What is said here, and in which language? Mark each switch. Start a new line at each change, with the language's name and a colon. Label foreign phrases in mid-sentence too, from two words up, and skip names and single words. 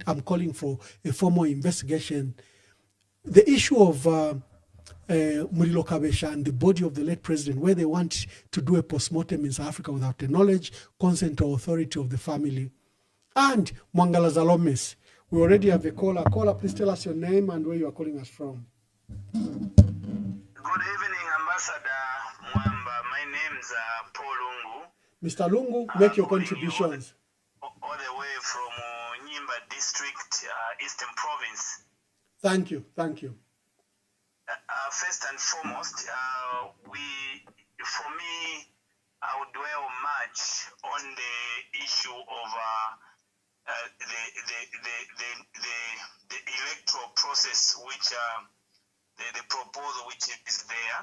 English: I'm calling for a formal investigation. The issue of Murilo Kabesha and the body of the late president, where they want to do a postmortem in South Africa without the knowledge, consent, or authority of the family. And Mwangala Zalomis. We already have a caller. Caller, please tell us your name and where you are calling us from. Good evening, Ambassador Mwamba. My name's Paul Lungu. Mr. Lungu, make your contributions. All the way from Nyimba District, Eastern Province. Thank you, thank you. First and foremost, for me, I would dwell much on the issue of the electoral process, which the proposal which is there.